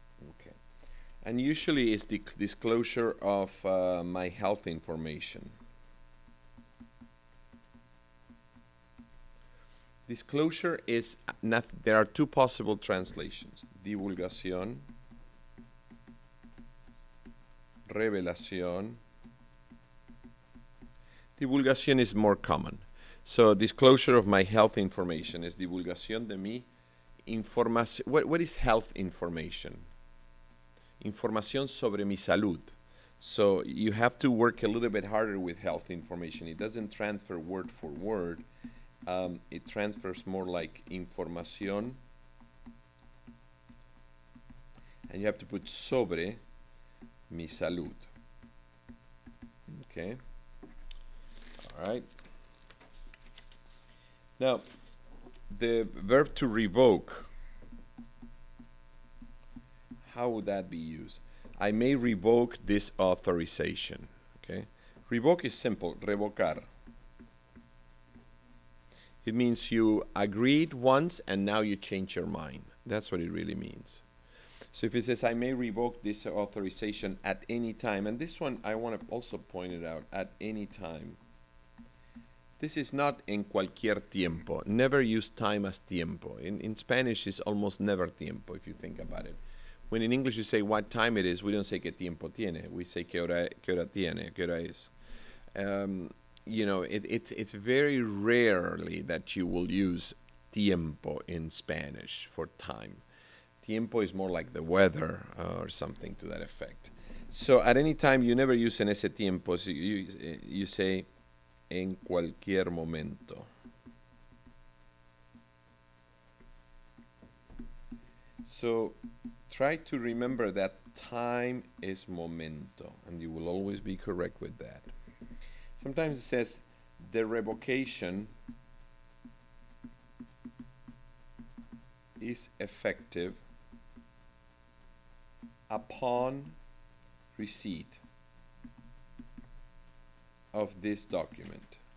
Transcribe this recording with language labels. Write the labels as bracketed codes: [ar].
[en] Okay. And usually it's the disclosure of my health information. Disclosure is not, there are two possible translations. [es] Divulgación, revelación. [en] Divulgación is more common. So disclosure of my health information is [es] divulgación de mi información. [en] What is health information? [es] Información sobre mi salud. [en] So you have to work a little bit harder with health information. It doesn't transfer word for word. It transfers more like información. And you have to put [es] sobre mi salud. [en] Okay. All right. Now, the verb to revoke, how would that be used? I may revoke this authorization. Okay. Revoke is simple, revocar. It means you agreed once and now you change your mind. That's what it really means. So if it says, I may revoke this authorization at any time, and this one I want to also point it out, at any time. This is not [es] en cualquier tiempo. [en] Never use time as tiempo. In Spanish, it's almost never tiempo, if you think about it. When in English you say what time it is, we don't say [es] que tiempo tiene. [en] We say [es] que hora tiene, que hora es. [en] You know, it's very rarely that you will use tiempo in Spanish for time. Tiempo is more like the weather or something to that effect. So at any time, you never use [es] en ese tiempo. [en] So you say [es] en cualquier momento. [en] So try to remember that time is momento, and you will always be correct with that. Sometimes it says the revocation is effective upon receipt of this document.